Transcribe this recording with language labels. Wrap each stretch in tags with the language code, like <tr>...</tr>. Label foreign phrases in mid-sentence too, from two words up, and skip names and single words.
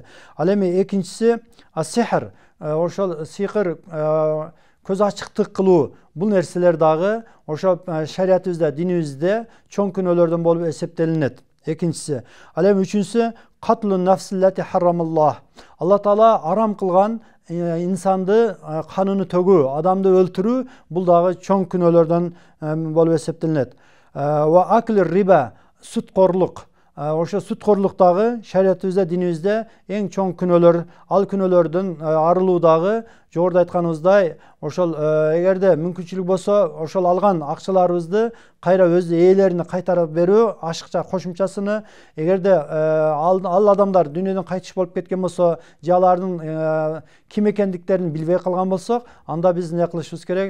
<ky>Ал эми экинчиси сихр, ошол сихр, көз ачыктык кылуу, бул нерселер дагы ошо шариятыбызда, динибизде чоң күнөөлөрдөн болуп эсептелинет. Экинчиси. Ал эми үчүнчүсү</ky> <ar>قتل النفس التي حرم الله.</ar> <ky>Алла таала арам кылган инсанды каныны төгүү, адамды өлтүрүү, бул дагы чоң күнөөлөрдөн болуп эсептелинет.</ky> <ar>وأكل الربا,</ar> <ky>сүткорлук, ошо сүткорлуктагы шариятыбызда, динибизде эң чоң күнөөлөр, ал күнөөлөрдөн арылуу дагы жогоруда айтканыбыздай, ошол эгерде мүмкүнчүлүк болсо, ошол алган акчаларыбызды кайра өз ээлерине кайтарып берүү, ашыкча кошумчасыны, эгерде ал адамдар дүйнөдөн кайтыш болуп кеткен болсо, же алардын ким экендиктерин билбей калган болсок, анда биз эмне кылышыбыз керек?</ky>